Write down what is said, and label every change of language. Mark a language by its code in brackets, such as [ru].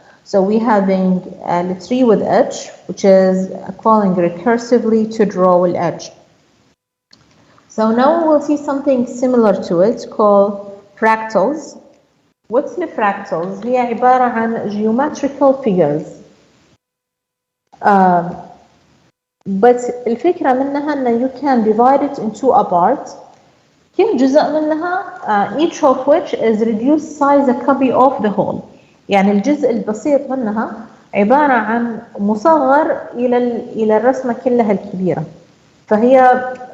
[en] So we having a tree with edge, which is calling recursively to draw the edge. So now we'll see something similar to it called fractals. What's the fractals? [ar] هي عبارة عن geometrical figures. [en] But الفكرة منها إن you can divide it into a part. كل جزء منها each of which is reduced size a copy of the whole. [ar] يعني الجزء البسيط منها عبارة عن مصغر إلى الرسمة كلها الكبيرة. فهي